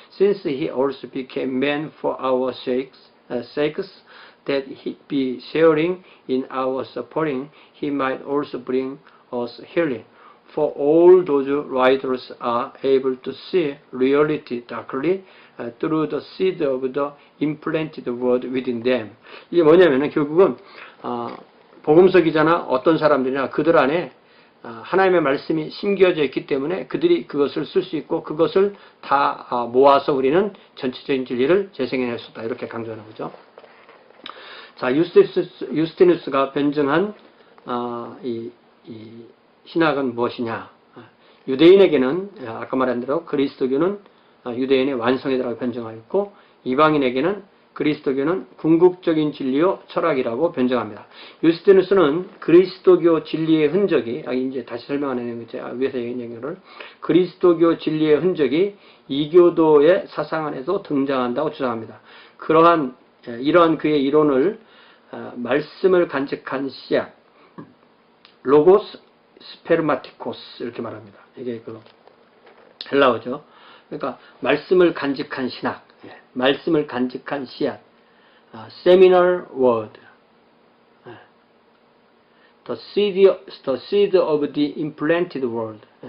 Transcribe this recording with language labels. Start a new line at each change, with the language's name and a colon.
English: Since he also became man for our sakes, that he be sharing in our suffering, he might also bring us healing. For all those writers are able to see reality darkly through the seed of the implanted word within them.
Korean: 이게 뭐냐면은 결국은 복음서 기자나 어떤 사람들이나 그들 안에 하나님의 말씀이 심겨져 있기 때문에 그들이 그것을 쓸 수 있고 그것을 다 모아서 우리는 전체적인 진리를 재생해낼 수 있다. 이렇게 강조하는 거죠. 자, 유스티누스가 변증한 이 신학은 무엇이냐? 유대인에게는 아까 말한 대로 그리스도교는 유대인의 완성이라고 변증하였고 이방인에게는 그리스도교는 궁극적인 진리요 철학이라고 변증합니다. 유스티누스는 그리스도교 진리의 흔적이 이제 다시 설명하는 거죠. 위에서 얘기한 거를 그리스도교 진리의 흔적이 이교도의 사상 안에도 등장한다고 주장합니다. 이러한 그의 이론을 말씀을 간직한 씨앗 로고스 스페르마티코스 이렇게 말합니다. 이게 헬라어죠. 그러니까 말씀을 간직한 신학, 말씀을 간직한 씨앗,
English: seminal word, the seed of the implanted word.